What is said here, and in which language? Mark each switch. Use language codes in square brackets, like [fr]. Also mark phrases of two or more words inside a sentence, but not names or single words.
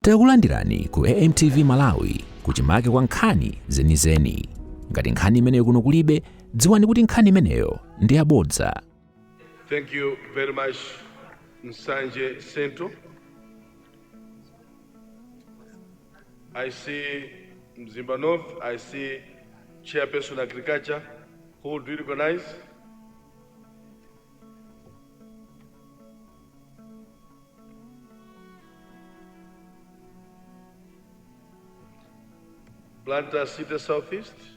[ny] Takulandirani ku AMTV Malawi kuchimake kwa nkhani zenizeni. Ngati nkhani imeneyo kuno kulibe, dziwani kuti nkhani imeneyo ndi yabodza. [en] Thank you very much, Nsanje Sento. I see Mzimba North, I see Chairperson Agriculture, who would recognize. Blantyre City Southeast.